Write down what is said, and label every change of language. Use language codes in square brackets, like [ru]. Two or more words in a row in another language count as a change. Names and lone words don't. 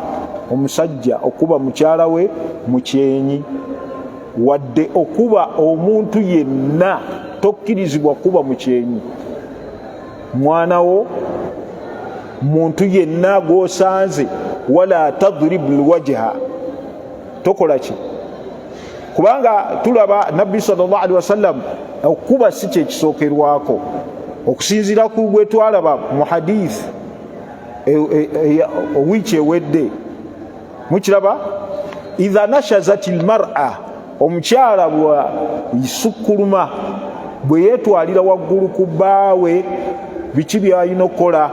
[lg] Omusajja okuba mukyala we mu kyenyi, wadde okuba omuntu yenna tokkirizibwa kuba mu kyenyi. Mwana wo, muntu yenna gw'osanze, [ar] ولا تضرب الوجه, [lg] tokola ki? Kubanga tulaba Nabbi sallallahu alaihi wasallam okuba si kye kisookerwako, okusinziira ku gwe twalaba mu hadith wiiki ewedde. Mukiraba, [ar] إذا نشزت المرأة, [lg] omukyala bwa isukkuluma, bwe yeetwalira waggulu ku bbaawe, biki byalina okukola?